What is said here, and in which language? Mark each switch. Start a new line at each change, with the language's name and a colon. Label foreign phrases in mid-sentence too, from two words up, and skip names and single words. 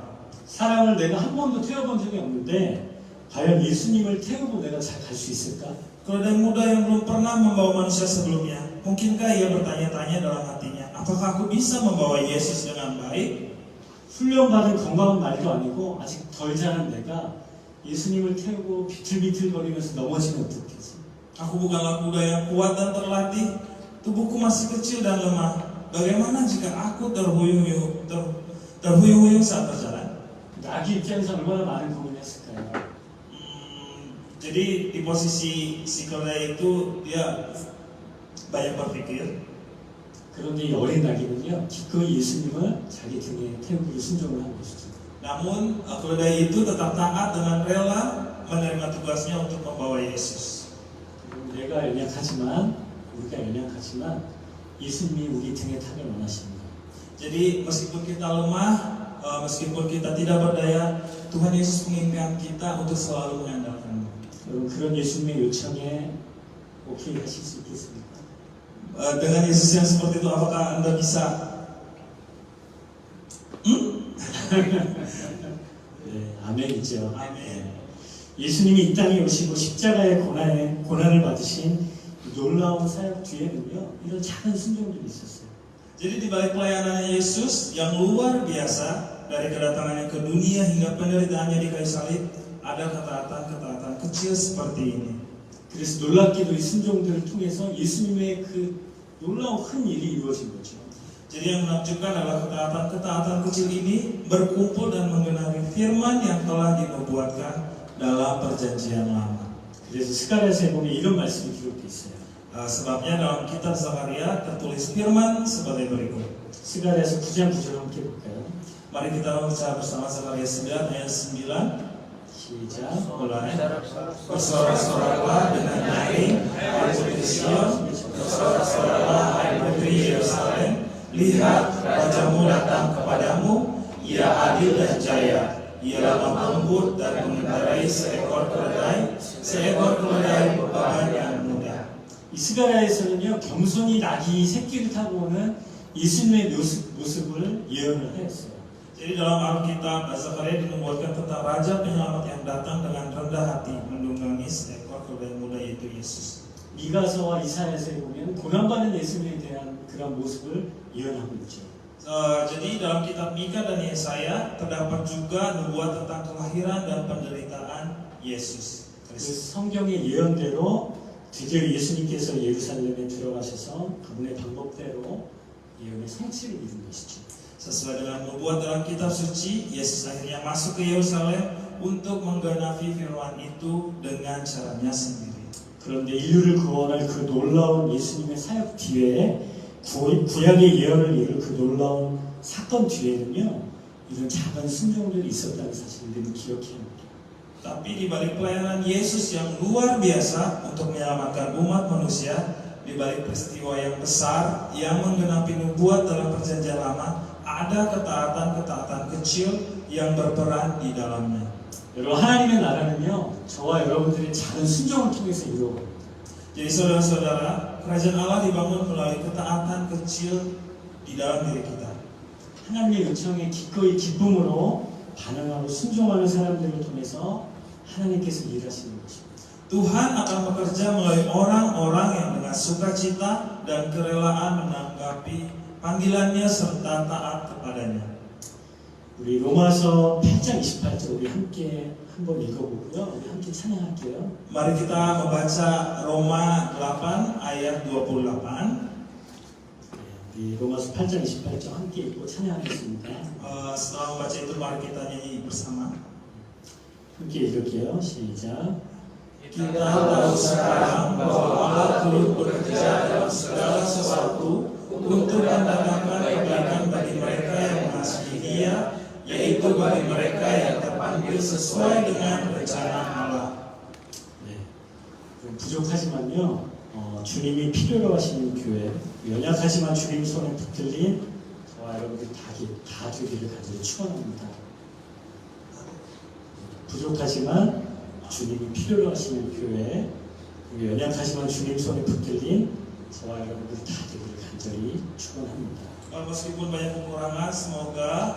Korean: 사람을 내가 한 번도 태워본 적이 없는데 과연 예수님을 태우고 내가 잘 갈 수 있을까?
Indonesian: Keledai muda yang belum pernah membawa manusia sebelumnya, mungkinkah ia bertanya-tanya dalam hatinya, apakah aku bisa membawa Yesus dengan baik?
Korean: 훈련받은 건강한 말도 아니고 아직 덜 자란 내가 예수님을 태우고 비틀비틀거리면서 넘어지면 어떡하지?
Indonesian: Aku bukanlah kuda yang kuat dan terlatih, tubuhku masih kecil dan lemah. Bagaimana jika aku terhuyung-huyung saat berjalan?
Korean: 아기 입장에서 얼마나 많은 고민했을까요?
Indonesian: Jadi di posisi si keledai itu dia banyak berpikir.
Korean: 그런데 이 어린 아기는요, 기꺼이 예수님을 자기 등에 태우고 순종을 한 것이죠.
Indonesian: Namun keledai itu tetap taat dengan rela menerima tugasnya untuk membawa Yesus.
Korean: 내가 연약하지만, 우리가 연약하지만 예수님이 우리 등에 타길 원하십니다.
Indonesian: Jadi meskipun kita lemah, meskipun kita tidak berdaya, Tuhan Yesus menginginkan kita untuk selalu mengandalkan.
Korean: 여러분 그런 예수님의 요청에 오케이 하실 수 있겠습니까?
Indonesian: Dengan Yesus yang seperti itu, apakah Anda bisa?
Korean: 네, 아멘이죠. 아멘. 예수님이 이 땅에 오시고 십자가의 고난을 받으신 놀라운 사역 뒤에는요, 이런 작은 순종들이 있었어요.
Indonesian: Jadi di balik pelayanan Yesus yang luar biasa dari kedatangannya ke dunia hingga penderitaannya di kayu salib, ada ketaatan-ketaatan kecil seperti ini.
Korean: 그래서 놀랍게도 이 순종들을 통해서 예수님의 그 놀라운 큰 일이 이루어진 거죠.
Indonesian: Jadi yang menakjubkan adalah ketaatan-ketaatan kecil ini berkumpul dan menggenapi firman yang telah dinubuatkan dalam perjanjian lama.
Korean: 그래서 스가랴서에 보면 이런 말씀이 기록되어 있어요.
Indonesian: Sebabnya dalam kitab Zakaria tertulis firman sebagai berikut.
Korean: 스가랴서 9장 9절 함께 볼까요?
Indonesian: Mari kita membaca bersama Zakaria 9 ayat 9.
Korean: 시작.
Indonesian: Mulai. Bersorak-soraklah dengan nyaring, hai putri Sion, bersorak-soraklah hai putri Yerusalem. Lihat, rajamu datang kepadamu, ia adil dan jaya. Ia lemah lembut dan mengendarai seekor keledai beban yang mudah.
Korean: 이 스가랴에서는요, 겸손히 낙이 새끼를 타고 오는 예수님의 모습을 예언을 하였어요.
Indonesian: Jadi dalam Alkitab, Zakaria dinubuatkan tentang Raja Penyelamat yang datang dengan rendah hati menunggangi seekor keledai muda yaitu Yesus.
Korean: 미가서와 이사야서에 보면 고난받는 예수님에 대한 그런 모습을 예언하고 있죠.
Indonesian: Jadi dalam kitab Mika dan Yesaya terdapat juga nubuat tentang kelahiran dan penderitaan Yesus Kristus.
Korean: 성경의 예언대로 드디어 예수님께서 예루살렘에 들어가셔서 그분의 방법대로 예언의 성취를 이룬 것이죠.
Indonesian: Sesuai dengan nubuat dalam kitab suci, Yesus akhirnya masuk ke Yerusalem untuk menggenapi firman itu dengan caranya sendiri.
Korean: 그런데 인류를 구원할 그 놀라운 예수님의 사역 뒤에 구약의 예언을 이룰 그 놀라운 사건 뒤에는요, 이런 작은 순종들이 있었다는 사실을 우리는 기억해야 합니다.
Indonesian: Tapi di balik pelayanan Yesus yang luar biasa untuk menyelamatkan umat manusia, di balik peristiwa yang besar yang menggenapi nubuat dalam perjanjian lama, ada ketaatan-ketaatan kecil yang berperan di dalamnya.
Korean: 여러분 하나님의 나라는요, 저와 여러분들의 작은 순종을 통해서 이루어갑니다.
Indonesian: Jadi saudara-saudara, kerajaan Allah dibangun melalui ketaatan kecil di dalam diri kita.
Korean: 하나님의 요청에 기꺼이 기쁨으로 반응하고 순종하는 사람들을 통해서 하나님께서 일하시는 것입니다.
Indonesian: Tuhan akan bekerja melalui orang-orang yang dengan sukacita dan kerelaan menanggapi panggilannya serta taat kepadanya.
Korean: 우리 로마서 8장 28절 우리 함께 한번 읽어보고요. 우리 함께 찬양할게요.
Indonesian: Mari kita membaca Roma 8 ayat 28.
Korean: 우리 로마서 8장 28절 함께 읽고 찬양하겠습니다.
Indonesian: Setelah membaca itu mari kita nyanyi bersama.
Korean: 함께 읽을게요. 시작.
Indonesian: Kita tahu sekarang bahwa Allah turut bekerja dalam segala sesuatu untuk mendatangkan kebaikan bagi mereka yang mengasihi Dia, yaitu bagi mereka yang terpanggil sesuai dengan rencana Allah.
Korean: 네. 부족하지만요, 주님이 필요로 하시는 교회, 연약하지만 주님 손에 붙들린 저와 여러분들 다 되기를 간절히 축원합니다. 부족하지만 주님이 필요로 하시는 교회, 연약하지만 주님 손에 붙들린 저와 여러분들 다 되기를 간절히 축원합니다.
Indonesian: Meskipun banyak kekurangan, semoga